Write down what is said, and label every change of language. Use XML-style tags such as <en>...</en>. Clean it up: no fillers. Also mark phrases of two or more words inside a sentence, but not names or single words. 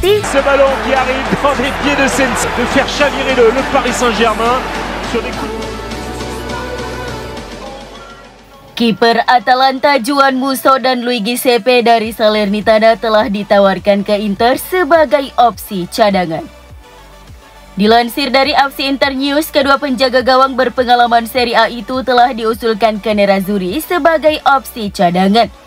<fr>ce ballon qui arrive dans les pieds de Sensi, de faire chavirer le Paris Saint-Germain sur des coups.</fr> <id>Kiper Atalanta Juan Musso dan Luigi Sepe dari Salernitana telah ditawarkan ke Inter sebagai opsi cadangan. Dilansir dari FC Internews, kedua penjaga gawang berpengalaman Serie A itu telah diusulkan ke Nerazzurri sebagai opsi cadangan.</id>